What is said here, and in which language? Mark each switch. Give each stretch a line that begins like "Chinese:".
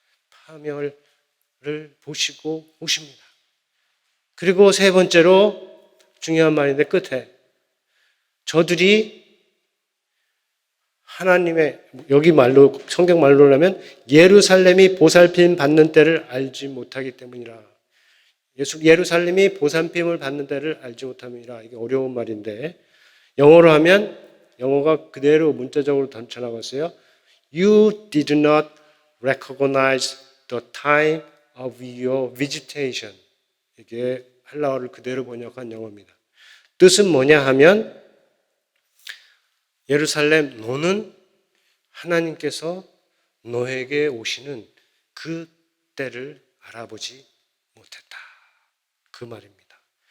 Korean: 파멸을 보시고 오십니다. 그리고 세 번째로 중요한 말인데 끝에 저들이 하나님의, 여기 말로, 성경 말로 하면 예루살렘이 보살핌 받는 때를 알지 못하기 때문이라. 예루살렘이 보살핌을 받는 때를 알지 못함이라. 이게 어려운 말인데 영어로 하면, 영어가 그대로 문자적으로 던져나갔어요.
English: You did not recognize the time of your visitation.
Korean: 이게 헬라어를 그대로 번역한 영어입니다. 뜻은 뭐냐 하면 예루살렘, 너는 하나님께서 너에게 오시는 그 때를 알아보지 못했다. 그 말입니다.